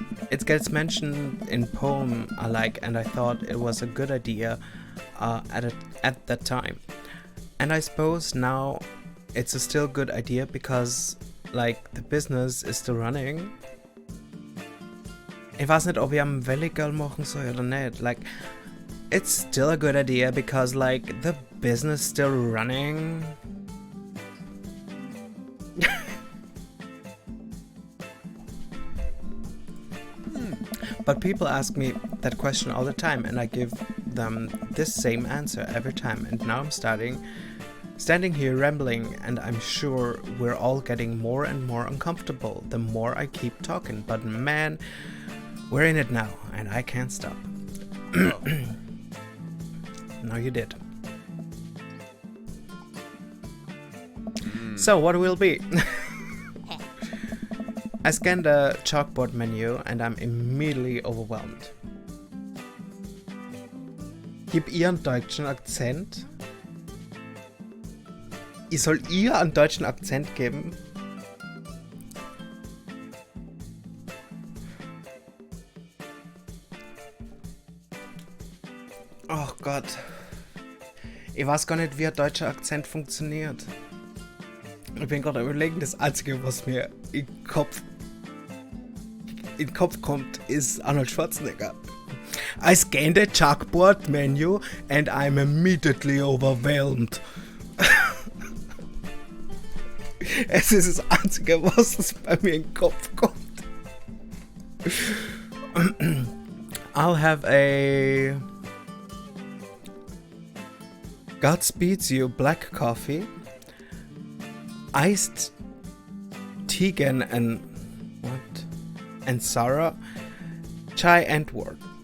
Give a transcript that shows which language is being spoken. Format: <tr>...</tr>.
<en>It gets mentioned in poem I like, and I thought it was a good idea at that time. And I suppose now it's a still good idea because like the business is still running.</en> <de>Ich weiß nicht, ob ich am Valley Girl machen soll oder nicht.</de> <en>Like, it's still a good idea because like the business still running. But people ask me that question all the time, and I give them this same answer every time. And now I'm standing here rambling, and I'm sure we're all getting more and more uncomfortable the more I keep talking. But man, we're in it now, and I can't stop. No, you did. So, what will be? I scan the chalkboard menu and I'm immediately overwhelmed.</en> <de>Gib ihr einen deutschen Akzent? Ich soll ihr einen deutschen Akzent geben? Oh Gott. Ich weiß gar nicht, wie ein deutscher Akzent funktioniert. Ich bin gerade überlegen, das Einzige, was mir in den Kopf kommt, ist Arnold Schwarzenegger.</de> <en>I scanned the chalkboard menu and I'm immediately overwhelmed.</en> <de>Es ist das Einzige, was bei mir in den Kopf kommt.</de> <en>I'll have a Godspeeds You black coffee, iced Tegan and Sarah, chai and wort.</en>